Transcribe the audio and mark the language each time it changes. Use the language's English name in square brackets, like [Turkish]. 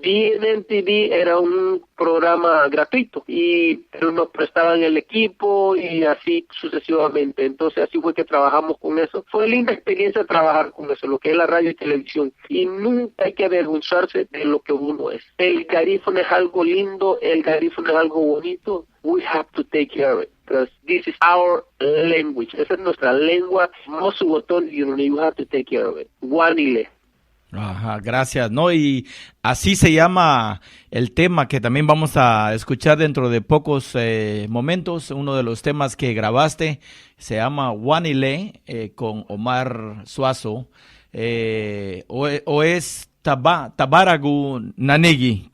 [Spanish] Y en MTV era un programa gratuito, pero nos prestaban el equipo y así sucesivamente. Entonces así fue que trabajamos con eso. Fue linda experiencia trabajar con eso, lo que es la radio y televisión. Y nunca hay que avergonzarse de lo que uno es. El garífuna es algo lindo, el garífuna es algo bonito. [English] We have to take care of it, because this is our language. [Spanish] Esa es nuestra lengua. [English] You have to take care of it. Guanile. [Spanish] Ajá, gracias. No, y así se llama el tema que también vamos a escuchar dentro de pocos momentos. Uno de los temas que grabaste se llama Guanile, con Omar Suazo, o es Tabaragu Nanigi.